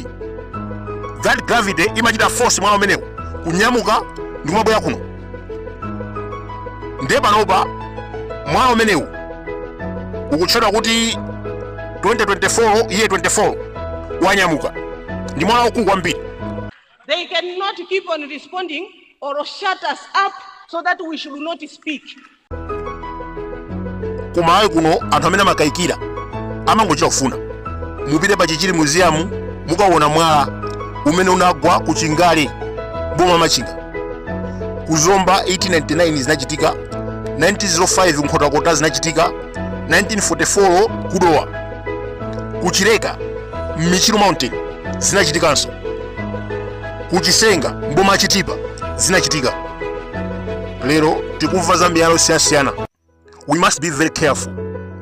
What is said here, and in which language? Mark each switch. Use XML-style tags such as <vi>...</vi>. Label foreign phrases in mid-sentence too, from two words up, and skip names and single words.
<en>That gravity</en> <ny>imachita force mwala umenewu kunyamuka ndi kumabwera kuno. Ndiye panopa mwala umenewu ukutchedwa kuti 2024 iye 24 wanyamuka. Ndi mwala ukulu kwambiri.</ny> <en>They cannot keep on responding or shut us up so that we should not speak.</en> <ny>Kumayi kuno anthu amene amakayikira amangochita kufuna mupite pa Chichiri museum mukaona mwala umene unagwa ku Chingale boma Machinga. Ku Zomba 1899 zinachitika, 1905 Nkhotakota zinachitika, 1944 Kudowa. Ku Chileka Michiru Mountain zinachitikanso. Ku Chisenga mboma Chitipa zinachitika. Lero tikumva za miyala yosiyanasiyana.</ny> <en>We must be very careful.</en>